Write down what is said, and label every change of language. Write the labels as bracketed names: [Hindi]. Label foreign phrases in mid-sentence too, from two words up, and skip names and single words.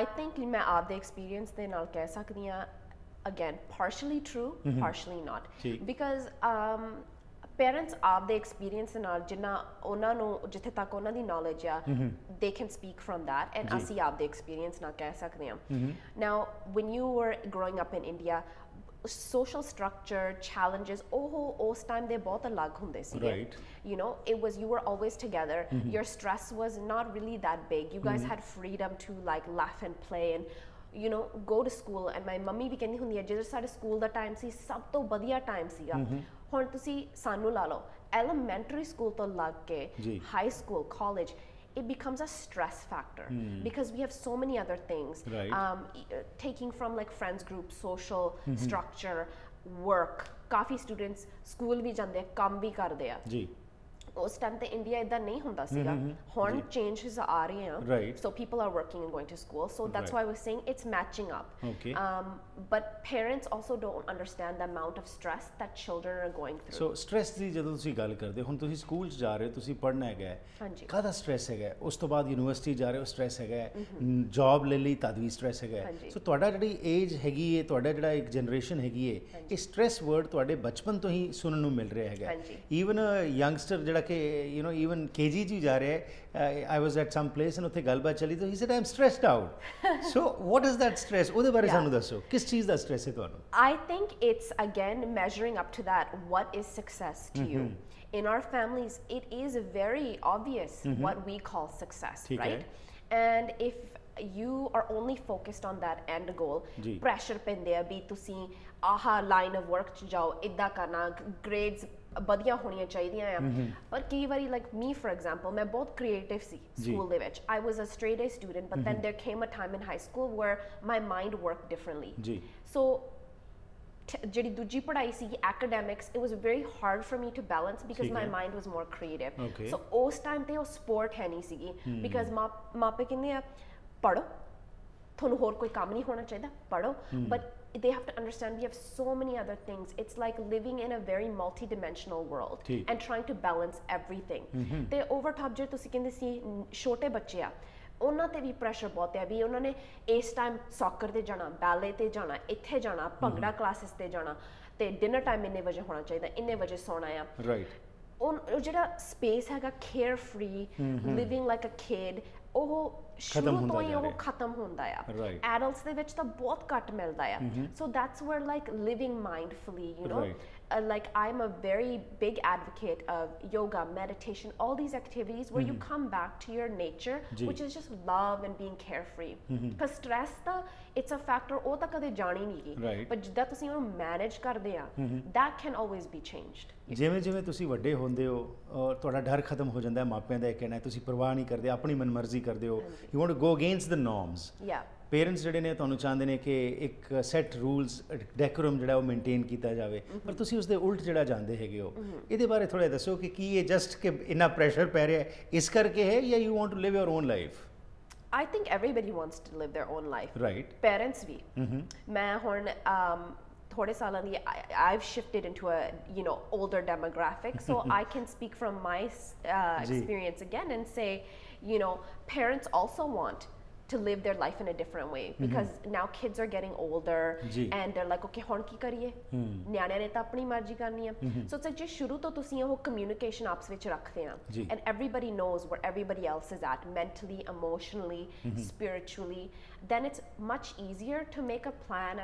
[Punjabi] ਥਿੰਕ ਮੈਂ ਆਪਦੇ ਐਕਸਪੀਰੀਅੰਸ ਦੇ ਨਾਲ ਕਹਿ ਸਕਦੀ ਹਾਂ, [English] again partially true, partially not, because parents [Punjabi] ਆਪਦੇ ਐਕਸਪੀਰੀਅੰਸ ਨਾਲ ਜਿੰਨਾ ਉਹਨਾਂ ਨੂੰ ਜਿੱਥੇ ਤੱਕ ਉਹਨਾਂ ਦੀ ਨੌਲੇਜ ਆ, [English] they can speak from that, and [Punjabi] ਅਸੀਂ ਆਪਦੇ ਐਕਸਪੀਰੀਅੰਸ ਨਾਲ ਕਹਿ ਸਕਦੇ ਹਾਂ। [English] now when you were growing up in India, social structure, challenges, [Punjabi] ਉਸ time ਦੇ ਬਹੁਤ ਅਲੱਗ ਹੁੰਦੇ ਸੀਗੇ, [English] you know, it was, you were always together, your stress was not really that big, you guys had freedom to like laugh and play and you know go to school, and my mummy [Punjabi] ਵੀ ਕਹਿੰਦੀ ਹੁੰਦੀ ਹੈ ਜਦੋਂ ਸਾਡੇ ਸਕੂਲ ਦਾ ਟਾਈਮ ਸੀ ਸਭ ਤੋਂ ਵਧੀਆ ਟਾਈਮ ਸੀਗਾ, ਹੁਣ ਤੁਸੀਂ ਸਾਨੂੰ ਲਾ ਲਓ [English] elementary school [Punjabi] ਤੋਂ ਲੱਗ ਕੇ [English] high school college it becomes a stress factor because we have so many other things taking from like friends group social structure work [Punjabi] ਕਾਫੀ students school ਵੀ ਜਾਂਦੇ ਆ ਕੰਮ ਵੀ ਕਰਦੇ ਆ ਜੀ ਉਸ ਟਾਈਮ ਤੇ ਇੰਡੀਆ ਇਦਾਂ ਨਹੀਂ ਹੁੰਦਾ ਸੀਗਾ ਹੁਣ ਚੇਂਜਸ ਆ ਰਹੇ ਆ [English] so people are working and going to school so that's why I was saying it's matching up but parents also don't understand the amount of stress that children are going through so stress [Punjabi] ਦੀ ਜਦੋਂ ਤੁਸੀਂ ਗੱਲ ਕਰਦੇ ਹੁਣ ਤੁਸੀਂ ਸਕੂਲ 'ਚ ਜਾ ਰਹੇ ਹੋ ਤੁਸੀਂ ਪੜ੍ਹਨਾ ਹੈਗਾ ਕਾਹਦਾ ਸਟ੍ਰੈਸ ਹੈਗਾ ਉਸ ਤੋਂ ਬਾਅਦ ਯੂਨੀਵਰਸਿਟੀ ਜਾ ਰਹੇ ਹੋ ਸਟ੍ਰੈਸ ਹੈਗਾ ਜੌਬ ਲੈ ਲਈ ਤਦ ਵੀ ਸਟ੍ਰੈਸ ਹੈਗਾ ਸੋ ਤੁਹਾਡਾ ਜਿਹੜੀ ਏਜ ਹੈਗੀ ਹੈ ਤੁਹਾਡਾ ਜਿਹੜਾ ਇੱਕ ਜਨਰੇਸ਼ਨ ਹੈਗੀ ਹੈ ਇਹ [English] stress word [Punjabi] ਤੁਹਾਡੇ ਬਚਪਨ ਤੋਂ ਹੀ ਸੁਣਨ ਨੂੰ ਮਿਲ ਰਿਹਾ ਹੈਗਾ [English] even youngster [Punjabi] ਜਿਹੜਾ ਕਿ [English] you know even KG [Punjabi] ਜੀ ਜਾ ਰਹੇ [English] I was at some place and [Punjabi] ਉੱਤੇ ਗੱਲਬਾਤ ਚੱਲੀ ਤਾਂ [English] he said I'm stressed out so what is that stress [Punjabi] ਓਦੇ ਬਾਰੇ ਸਾਨੂੰ ਦੱਸੋ ਕਿਸ ਚੀਜ਼ ਦਾ stress ਹੈ ਤੁਹਾਨੂੰ [English] I think it's again measuring up to that what is success to you in our families it is very obvious what we call success right and if you are only focused on that end goal pressure [Punjabi] ਪੈਂਦੇ ਆ ਵੀ ਤੁਸੀਂ ਆਹ [English] line of work [Punjabi] 'ਚ ਜਾਓ ਇੱਦਾਂ ਕਰਨਾ [English] grades [Punjabi] ਵਧੀਆ ਹੋਣੀਆਂ ਚਾਹੀਦੀਆਂ ਆ ਪਰ ਕਈ ਵਾਰੀ [English] like me for example [Punjabi] ਮੈਂ ਬਹੁਤ ਕ੍ਰੀਏਟਿਵ ਸੀ ਸਕੂਲ ਦੇ ਵਿੱਚ [English] I was a straight A student but then there came a time in high school where my mind worked differently ਜੀ ਸੋ [Punjabi] ਜਿਹੜੀ ਦੂਜੀ ਪੜ੍ਹਾਈ ਸੀ [English] academics it was very hard for me to balance because my mind was more creative [Punjabi] ਸੋ ਉਸ ਟਾਈਮ ਤੇ ਉਹ ਸਪੋਰਟ ਹੈ ਨਹੀਂ ਸੀਗੀ ਬਿਕਾਜ਼ ਮਾਪੇ ਕਹਿੰਦੇ ਆ ਪੜ੍ਹੋ ਤੁਹਾਨੂੰ ਹੋਰ ਕੋਈ ਕੰਮ ਨਹੀਂ ਹੋਣਾ ਚਾਹੀਦਾ ਪੜ੍ਹੋ ਬਟ [English] they have to understand we have so many other things it's like living in a very multi-dimensional world and trying to balance everything [Punjabi] ਤੇ [English] over top [Punjabi] ਜੇ ਤੁਸੀਂ ਕਹਿੰਦੇ ਸੀ ਛੋਟੇ ਬੱਚੇ ਆ ਉਹਨਾਂ ਤੇ ਵੀ ਪ੍ਰੈਸ਼ਰ ਬਹੁਤ ਹੈ ਵੀ ਉਹਨਾਂ ਨੇ ਇਸ ਟਾਈਮ ਸੌਕਰ ਤੇ ਜਾਣਾ ਬੈਲੇ ਤੇ ਜਾਣਾ ਇੱਥੇ ਜਾਣਾ ਭੰਗੜਾ ਕਲਾਸਿਸ ਤੇ ਜਾਣਾ ਤੇ ਡਿਨਰ ਟਾਈਮ ਇੰਨੇ ਵਜੇ ਹੋਣਾ ਚਾਹੀਦਾ ਇੰਨੇ ਵਜੇ ਸੌਣਾ ਆ ਉਹ ਜਿਹੜਾ ਸਪੇਸ ਹੈਗਾ [English] care free living like a kid [Punjabi] ਉਹ ਸ਼ੁਰੂ ਤੋਂ ਹੀ ਉਹ ਖਤਮ ਹੁੰਦਾ ਆ ਐਡਲਟਸ ਦੇ ਵਿੱਚ ਤਾਂ ਬਹੁਤ ਘੱਟ ਮਿਲਦਾ ਆ [English] so that's where like living mindfully you know like I'm a very big advocate of yoga meditation all these activities where you come back to your nature which is just love and being carefree because stress it's a factor [Punjabi] ਉਹ ਤਾਂ ਕਦੇ ਜਾਣੀ ਨਹੀਂ ਗਈ but ਜਿੱਦਾਂ ਤੁਸੀਂ ਉਹਨੂੰ ਮੈਨੇਜ ਕਰਦੇ ਆ [English] that can always be changed [Punjabi] ਜਿਵੇਂ ਜਿਵੇਂ ਤੁਸੀਂ ਵੱਡੇ ਹੁੰਦੇ ਹੋ ਤੁਹਾਡਾ ਡਰ ਖਤਮ ਹੋ ਜਾਂਦਾ ਹੈ ਮਾਪਿਆਂ ਦਾ ਇਹ ਕਹਿਣਾ ਤੁਸੀਂ ਪਰਵਾਹ ਨਹੀਂ ਕਰਦੇ ਆਪਣੀ ਮਨਮਰਜ਼ੀ ਕਰਦੇ ਹੋ [English] you want to go against the norms [Punjabi] ਪੇਰੈਂਟਸ ਜਿਹੜੇ ਨੇ ਤੁਹਾਨੂੰ ਚਾਹੁੰਦੇ ਨੇ ਕਿ ਇੱਕ [English] set rules decorum [Punjabi] ਜਿਹੜਾ ਉਹ ਮੇਨਟੇਨ ਕੀਤਾ ਜਾਵੇ ਪਰ ਤੁਸੀਂ ਉਸ ਦੇ ਉਲਟ ਜਿਹੜਾ ਜਾਂਦੇ ਹੈਗੇ ਹੋ ਇਹਦੇ ਬਾਰੇ ਥੋੜਾ ਦੱਸੋ ਕਿ ਕੀ ਇਹ ਜਸਟ ਕਿ ਇੰਨਾ ਪ੍ਰੈਸ਼ਰ ਪੈ ਰਿਹਾ ਇਸ ਕਰਕੇ ਹੈ ਜਾਂ [English] you want to live your own life I think everybody wants to live their own life right parents [Punjabi] ਵੀ ਮੈਂ ਹੁਣ ਥੋੜੇ ਸਾਲਾਂ ਦੀ [English] I've shifted into a you know older demographic so I can speak from my experience again and say you know parents also want to live their life in a different way because now kids are getting older and they're like okay [Punjabi] ਹੁਣ ਕੀ ਕਰੀਏ ਨਿਆਣਿਆਂ ਨੇ ਤਾਂ ਆਪਣੀ ਮਰਜ਼ੀ ਕਰਨੀ ਆ [English] so it's like [Punjabi] ਜੇ ਸ਼ੁਰੂ ਤੋਂ ਤੁਸੀਂ ਉਹ ਕਮਿਊਨੀਕੇਸ਼ਨ ਆਪਸ ਵਿੱਚ ਰੱਖਦੇ ਆ [English] and everybody knows where everybody else is at mentally emotionally spiritually then it's much easier to make a plan